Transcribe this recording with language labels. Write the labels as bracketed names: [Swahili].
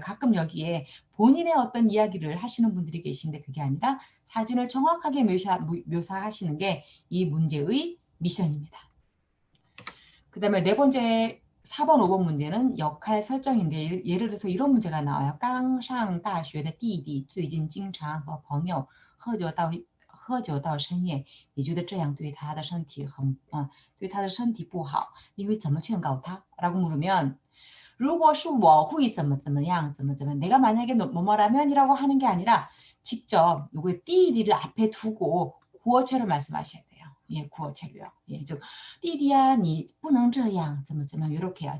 [Korean] 가끔 여기에 본인의 어떤 이야기를 하시는 분들이 계신데 그게 아니라 사진을 정확하게 묘사하시는 게 이 문제의 미션입니다. 그 다음에 네 번째 4번, 5번 문제는 역할 설정인데 예를 들어서 이런 문제가 나와요. [Chinese] 刚上大学的弟弟最近经常和朋友喝酒到深夜，你觉得这样对他的身体不好，你会怎么劝告他？ [Korean] 라고 물으면 [Chinese] 如果是我会怎么样 [Korean] 내가 만약에 뭐뭐라면 이라고 하는 게 아니라 직접 누구의 띠디를 앞에 두고 구어체로 말씀하셔야 돼요. 구어체로요. 즉 띠디야, [Chinese] 你不能这样 [Korean] 이렇게요.